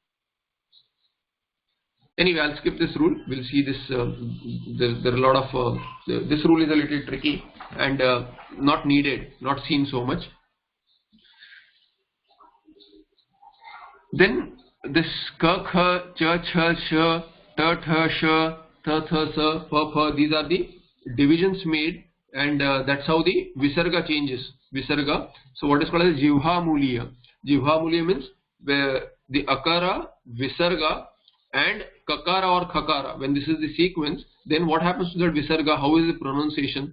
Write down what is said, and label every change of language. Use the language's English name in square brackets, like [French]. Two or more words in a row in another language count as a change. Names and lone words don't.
[English] Anyway, I'll skip this rule. We'll see this. There are a lot of this rule is a little tricky and not needed, not seen so much. Then this ka, kha, cha, cha, sha, ta, tha, sha, tha, tha, sa, pa, pa. These are the divisions made, and that's how the Visarga changes. Visarga. So what is called as [Sanskrit] Jivha Muliya. Jivha Muliya [English] means where the Akara, Visarga, and Kakara or Khakara. When this is the sequence, then what happens to that Visarga? How is the pronunciation?